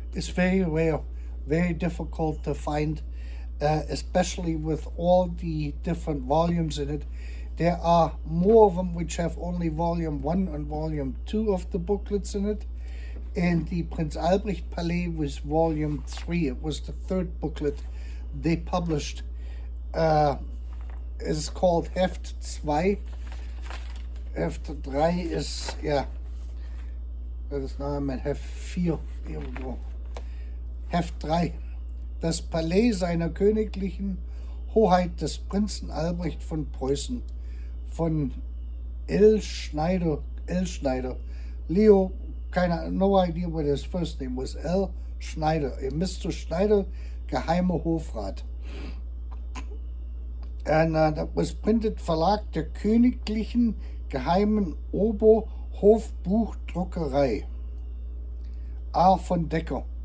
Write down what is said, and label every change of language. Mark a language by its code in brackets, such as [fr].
[en] It's very rare, very difficult to find, especially with all the different volumes in it. There are more of them which have only volume 1 and volume 2 of the booklets in it, and the Prinz Albrecht Palais was volume 3. It was the third booklet they published. It's called Heft 2. Heft 3 is, yeah, [de] das ist Name, [en] Heft 4, here we go. Heft 3. [de] Das Palais seiner königlichen Hoheit des Prinzen Albrecht von Preußen, von L. [en] Schneider, Leo, no idea what his first name was, L. Schneider, Mr. Schneider, Geheimer Hofrat. And that was printed Verlag der Königlichen Geheimen Oberhofbuchdruckerei, R. von Decker.